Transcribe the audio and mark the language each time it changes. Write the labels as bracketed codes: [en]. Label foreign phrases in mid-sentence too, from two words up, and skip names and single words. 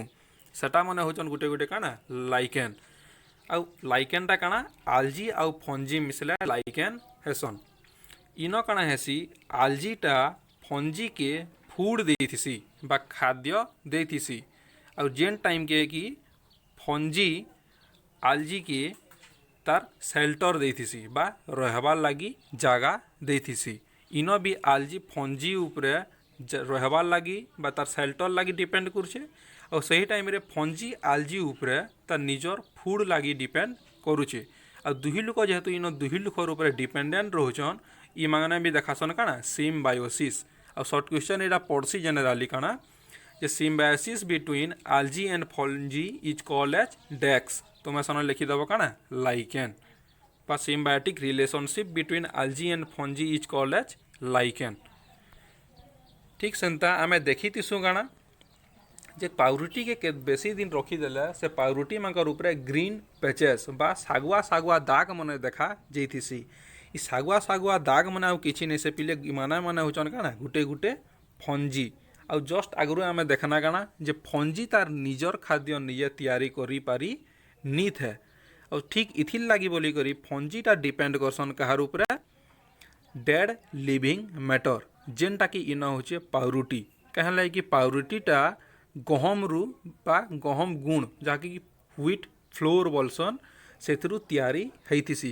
[dso] सेटा मने होचन गुटे गुटे काना लाइकेन। आउ लाइकेनटा काना आल्जी आउ फंजी मिसले लाइकेन हेसन। इन काना हेसी आल्जीटा फंजी के फूड देथिसी बा खाद्य देथिसी। आउ जेन टाइम के कि फंजी आल्जी के तार शेल्टर देथिसी बा रहबार लागी जगह देथिसी। इन भी आल्जी फंजी उपरे रहबार लागी बा तार शेल्टर लागी डिपेंड करछे। और सही टाइम रे फंजी आलजी उपरे तार निजर फूड लागी डिपेंड करुचे। आ दुही लोक जेहेतु इन दुही लोकर उपरे डिपेंडेंट रोचन इ माने भी देखासन काना सिम्बायोसिस। आ [en] short question [dso] एटा पड़सी जनरली काना जे [en] symbiosis between algae and fungi is called as dex. [dso] तुम्हें सन लिखिदेव काना लाइकेन बा [en] symbiotic relationship between algae and fungi is called as lichen. [dso] ठीक सेंता आमे देखी तीसु काना जे पाउरुटी के बेसी दिन रखीदेले से पाउरुटी मानकर उपरे [en] green patches [dso] बा सागुआ सागुआ दाग मने देखा जेथिसी। इ सागुआ सागुआ दाग मने आउ किछि नै से पिले माने माने होचन काना गुटे गुटे फंजी। आउ जस्ट आगु आमे देखना काना जे फंजी तार निजर खाद्य निजे तैयारी करि पारी नी थे। और ठीक इथिर लगी बोली करी फंजीटा डिपेंड करसन कहार उपरे [en] dead living matter [dso] जेनटा कि इन होचे पाउरुटी। कहें लगे कि पाउरुटीटा गहम रु बा गहम गुण जहाँकि [en] wheat flour [dso] बोलसन से तैयारी होती।